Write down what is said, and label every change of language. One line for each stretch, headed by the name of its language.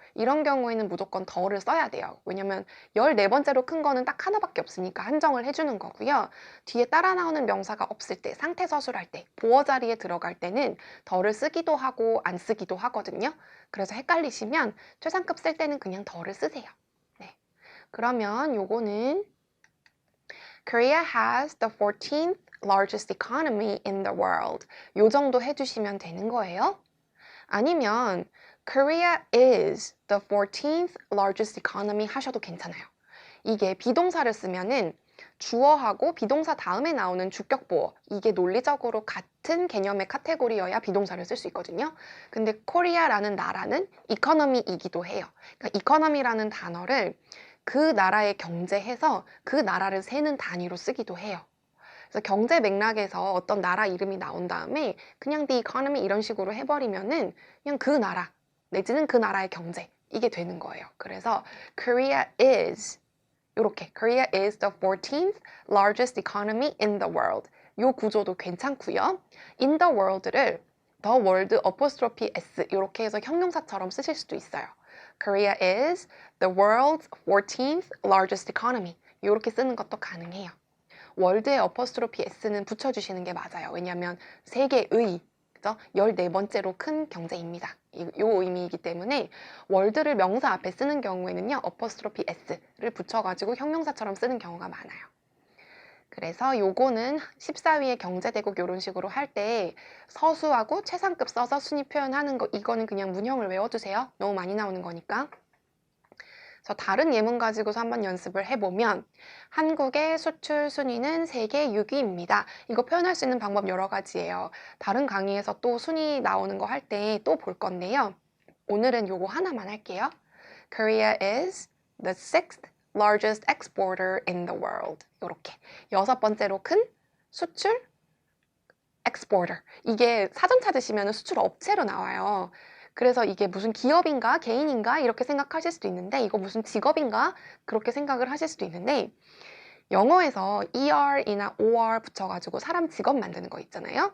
Korean: 이런 경우에는 무조건 더를 써야 돼요. 왜냐면 14번째로 큰 거는 딱 하나밖에 없으니까 한정을 해주는 거고요. 뒤에 따라 나오는 명사가 없을 때, 상태 서술할 때, 보어 자리에 들어갈 때는 더를 쓰기도 하고 안 쓰기도 하거든요. 그래서 헷갈리시면 최상급 쓸 때는 그냥 더를 쓰세요. 네. 그러면 요거는
English: Korea has the 14th largest economy in the world.
Korean: 요 정도 해주시면 되는 거예요. 아니면
English: Korea is the 14th largest economy
Korean: 하셔도 괜찮아요. 이게 비동사를 쓰면은 주어하고 비동사 다음에 나오는 주격보어 이게 논리적으로 같은 개념의 카테고리여야 비동사를 쓸 수 있거든요. 근데 코리아라는 나라는 이코노미이기도 해요. 그러니까 이코노미라는 단어를 그 나라의 경제해서 그 나라를 세는 단위로 쓰기도 해요. 그래서 경제 맥락에서 어떤 나라 이름이 나온 다음에 그냥
English: the economy
Korean: 이런 식으로 해버리면은 그냥 그 나라 내지는 그 나라의 경제 이게 되는 거예요. 그래서
English: Korea is
Korean: 이렇게
English: Korea is the 14th largest economy in the world.
Korean: 요 구조도 괜찮고요.
English: in the world를 the world apostrophe s
Korean: 이렇게 해서 형용사처럼 쓰실 수도 있어요.
English: Korea is the world's 14th largest economy.
Korean: 이렇게 쓰는 것도 가능해요. 월드에 어퍼스트로피 s는 붙여주시는 게 맞아요. 왜냐하면 세계의 그죠? 14번째로 큰 경제입니다. 이 의미이기 때문에 월드를 명사 앞에 쓰는 경우에는요. 어퍼스트로피 s를 붙여가지고 형용사처럼 쓰는 경우가 많아요. 그래서 요거는 14위의 경제대국 이런 식으로 할 때 서수하고 최상급 써서 순위 표현하는 거 이거는 그냥 문형을 외워두세요. 너무 많이 나오는 거니까. 그래서 다른 예문 가지고서 한번 연습을 해보면 한국의 수출 순위는 세계 6위입니다. 이거 표현할 수 있는 방법 여러 가지예요. 다른 강의에서 또 순위 나오는 거 할 때 또 볼 건데요. 오늘은 요거 하나만 할게요.
English: Korea is the sixth largest exporter in the world.
Korean: 이렇게 6번째로 큰 수출 exporter. 이게 사전 찾으시면 수출 업체로 나와요. 그래서 이게 무슨 기업인가 개인인가 이렇게 생각하실 수도 있는데 이거 무슨 직업인가 그렇게 생각을 하실 수도 있는데 영어에서 er이나 or 붙여가지고 사람 직업 만드는 거 있잖아요.